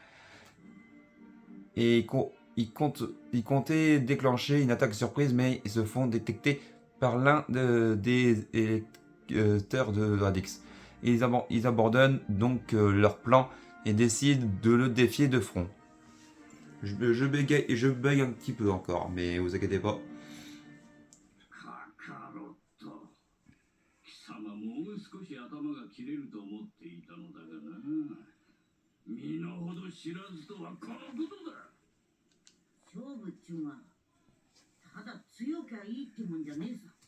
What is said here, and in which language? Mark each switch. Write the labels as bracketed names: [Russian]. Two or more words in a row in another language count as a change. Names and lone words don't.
[French] Et ils comptaient déclencher une attaque surprise, mais ils se font détecter par l'un des électeurs de Radix. Et ils abandonnent donc leur plan et décident de le défier de front. Je bégaye et je bug un petit peu encore, mais vous inquiétez pas. [Japanese] カカロット、貴様もう少し頭が切れると思っていたのだがな。身の程知らずとはこのことだ。勝負っちゅうが、ただ強きゃいいってもんじゃねえさ。